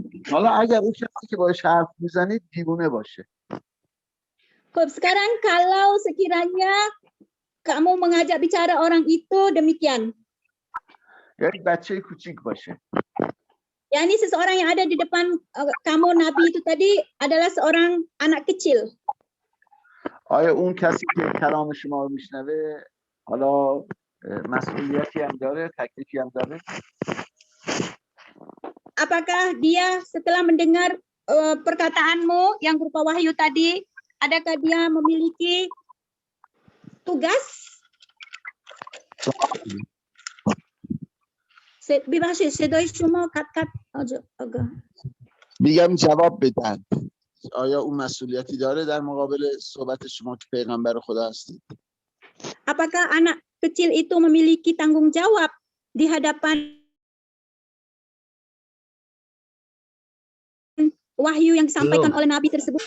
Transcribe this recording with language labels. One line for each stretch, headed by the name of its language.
Persian: حالا اگر اون کسی که باهاش حرف میزنید دیوونه باشه.
Indonesian: Sekarang kalau sekiranya kamu mengajak bicara orang itu demikian.
Persian: یک بچه کوچیک باشه.
Indonesian: Yani seseorang yang ada di depan kamu Nabi itu tadi adalah seorang anak kecil.
Persian: آیا اون کسی که کلام شما رو میشنوه حالا مسئولیتی هم داره، تکلیفی هم داره؟
Indonesian: Apakah dia setelah mendengar perkataanmu yang berupa wahyu tadi, adakah dia memiliki tugas?
Persian: ببخشید صدای شما قطع آگاه. میگم جواب بدن. آیا اون مسئولیتی داره در مقابل صحبت شما که پیغمبر خدا هستید؟
Indonesian: Apakah anak kecil itu memiliki tanggung jawab di hadapan wahyu yang disampaikan oleh Nabi tersebut?